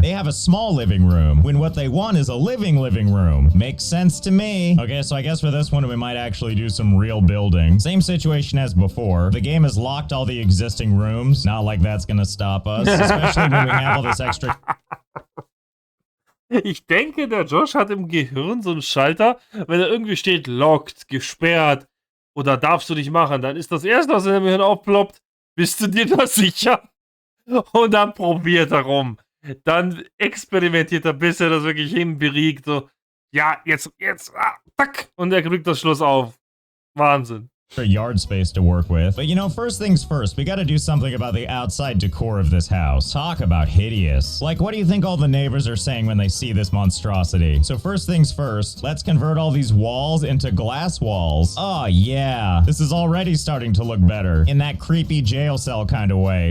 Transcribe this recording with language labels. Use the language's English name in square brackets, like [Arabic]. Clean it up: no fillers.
[English] They have a small living room, when what they want is a living room. Makes sense to me. Okay, so I guess for this one, we might actually do some real building. Same situation as before. The game has locked all the existing rooms. Not like that's gonna stop us, especially when we have all this extra. [German] Ich denke, der Josh hat im Gehirn so einen Schalter, wenn da irgendwie steht, locked, gesperrt oder darfst du nicht machen, dann ist das erste, was in dem Gehirn aufploppt, bist du dir da sicher? Und dann probiert er rum. Dann experimentiert er, bis er das wirklich hinbiegt, so, ja, jetzt, tack, und er kriegt das Schloss auf. Wahnsinn. [English] Yard space to work with. But you know, first things first, we gotta do something about the outside decor of this house. Talk about hideous. Like, what do you think all the neighbors are saying when they see this monstrosity? So first things first, let's convert all these walls into glass walls. Oh yeah, this is already starting to look better in that creepy jail cell kind of way.